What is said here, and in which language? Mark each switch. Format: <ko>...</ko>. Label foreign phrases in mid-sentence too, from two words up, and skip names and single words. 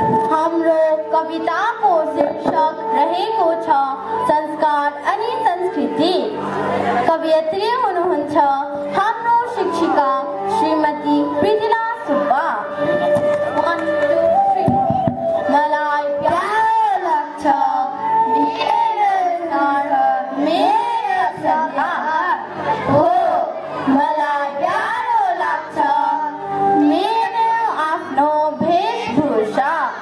<ne>हाम्रो कविताको शीर्षक रहेको छ संस्कार अनि संस्कृति। कवयित्री हुनुहुन्छ हाम्रो शिक्षिका श्रीमती प्रीतिला सुब्बा।</ne> <en>One, two, three।</en> <ne>मलाई प्यारो लाग्छ मेरो घर, मेरो संसार। हो, मलाई प्यारो लाग्छ मेरो आफ्नो वेशभूषा।</ne>